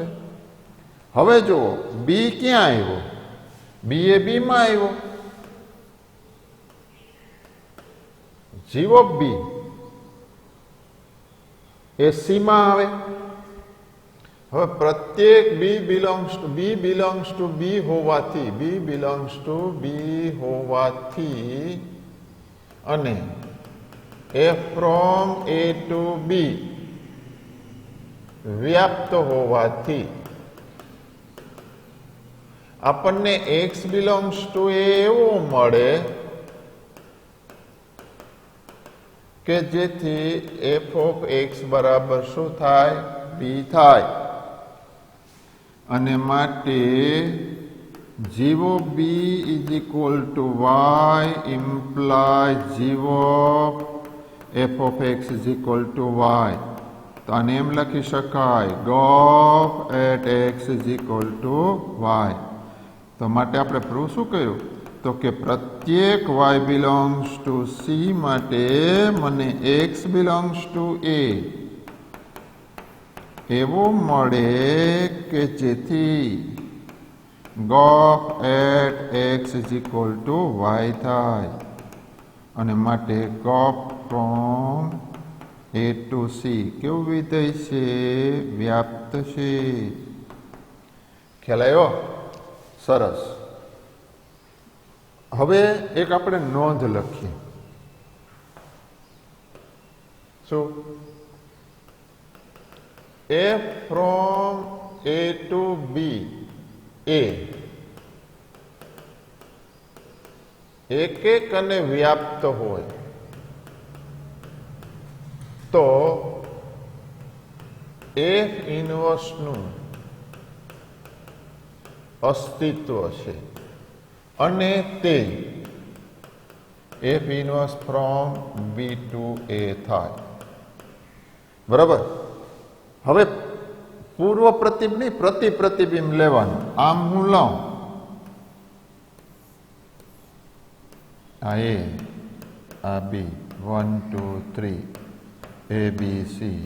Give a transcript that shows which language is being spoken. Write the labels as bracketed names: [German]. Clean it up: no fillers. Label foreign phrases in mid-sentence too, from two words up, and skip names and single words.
[Gujarati] હવે જુઓ, b ક્યાં આવ્યો? b એ b માં આવ્યો. [English] g of b [Gujarati] એ c માં આવે. હવે પ્રત્યેક [English] b belongs to b [Gujarati] હોવાથી અને [English] f from a to b [Gujarati] વ્યાપ્ત હોવાથી આપણને [English] x belongs to a [Gujarati] એવો મળે કે જેથી [English] f of x [Gujarati] બરાબર શું થાય? [English] b p [Gujarati] થાય અને માટે [English] g of b is equal to y implies g of f of x is equal to y. [Gujarati] તો આને એમ લખી શકાય [English] gov at x is equal to y. [Gujarati] તો માટે આપણે પ્રૂફ શું કર્યું તો કે પ્રત્યેક [English] y belongs to c [Gujarati] માટે મને [English] x belongs to a [Gujarati] એવું મળે કે જેથી [English] gov at x is equal to y [Gujarati] થાય અને માટે [English] gov from a to c [Gujarati] કેવું વિધેય છે વ્યાપ્ત છે ખ્યાલ આવ્યો સરસ હવે એક આપણે નોંધ લખીએ શું [English] f from a to b a [Gujarati] એક એક અને વ્યાપ્ત હોય તો f ઇન્વર્સ નું અસ્તિત્વ છે અને તે [English] f inverse from b to a [Gujarati] થાય બરાબર હવે પૂર્વ પ્રતિબિંબ નહીં પ્રતિપ્રતિબિંબ લેવાનું આમ હું લઉં આ a આ b 1 2 3 a b c